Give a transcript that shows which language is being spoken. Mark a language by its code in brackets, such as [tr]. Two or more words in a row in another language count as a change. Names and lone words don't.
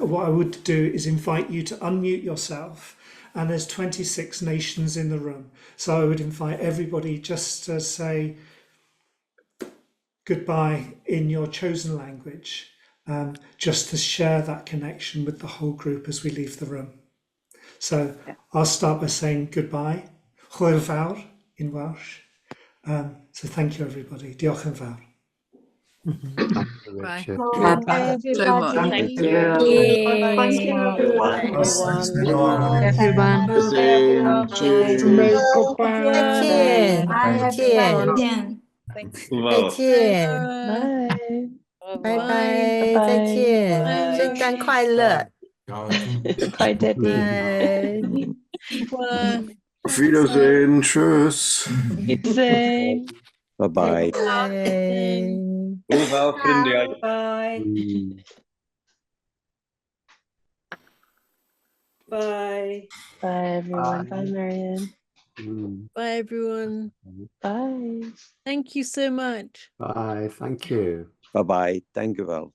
[en] What I would do is invite you to unmute yourself. And there's 26 nations in the room. So I would invite everybody just to say goodbye in your chosen language, just to share that connection with the whole group as we leave the room. So I'll start by saying goodbye, [cy] hwyl fawr [en] in Welsh. So thank you, everybody. [cy] Diolch yn fawr. [en] Bye. Richard. Bye, So much. everybody. Thank Thank you. you. Thank you, everyone. Everyone. Everyone. [zh] 再见。 [en] Wow. [zh] 再见。 [en] Bye. [zh] 拜拜。 [en] Bye-bye. [zh] 再见。 [en] Bye. [zh] 圣诞快乐。 [en] Bye, Debbie. [zh] 拜。 [de] Auf Wiedersehen. Tschüss. Wiedersehen. [en] Bye-bye. [zh] 拜。 [cy] Hwyl fawr, ffrindiau. [en] Bye. Bye. Bye, everyone. Bye, Marion. Bye, everyone. Bye. Thank you so much. Bye. Thank you. Bye-bye. Thank you, well.